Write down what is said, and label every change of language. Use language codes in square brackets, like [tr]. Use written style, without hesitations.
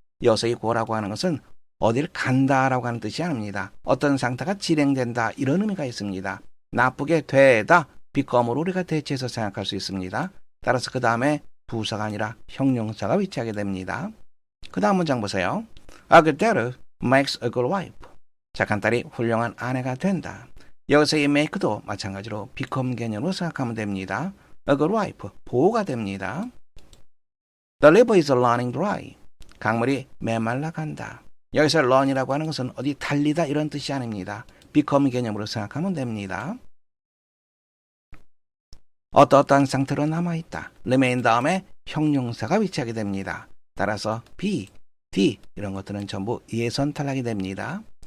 [ko] 여기서 이 go라고 하는 것은 어딜 간다라고 하는 뜻이 아닙니다. 어떤 상태가 진행된다 이런 의미가 있습니다. 나쁘게 되다 become으로 우리가 대체해서 생각할 수 있습니다. 따라서 그 다음에 부사가 아니라 형용사가 위치하게 됩니다. 그 다음 문장 보세요. [en] A good daughter makes a good wife. [ko] 착한 딸이 훌륭한 아내가 된다. 여기서 이 make도 마찬가지로 become 개념으로 생각하면 됩니다. [en] A good wife, [ko] 보호가 됩니다. [en] The river is running dry. [ko] 강물이 메말라 간다. 여기서 run이라고 하는 것은 어디 달리다 이런 뜻이 아닙니다. become 개념으로 생각하면 됩니다. 어떠어떠한 상태로 남아있다. remain 다음에 형용사가 위치하게 됩니다. 따라서 be, d 이런 것들은 전부 예선 탈락이 됩니다.